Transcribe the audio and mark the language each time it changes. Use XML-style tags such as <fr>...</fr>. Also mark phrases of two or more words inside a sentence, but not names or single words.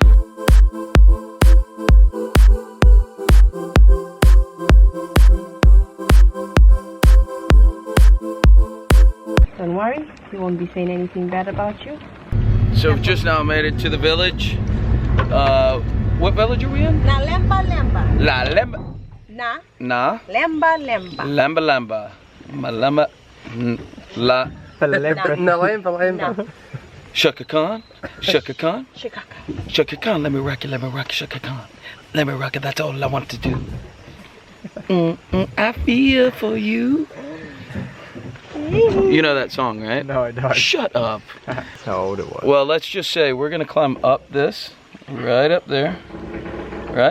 <en>Don't worry, he won't be saying anything bad about you. So we've just now made it to the village. What village are we in? Na Lemba Lemba. La Lemba. Na Lemba Lemba. Lamba Lamba. Malamba. La. Nalemba. Shaka Khan. Shaka Khan. Shikaka. Shaka Khan. Let me rock it, Shaka Khan. Let me rock it, that's all I want to do. I feel for you. You know that song, right? No, I don't. Shut up. That's how old it was. Well, let's just say we're gonna climb up this, right up there, right?</en>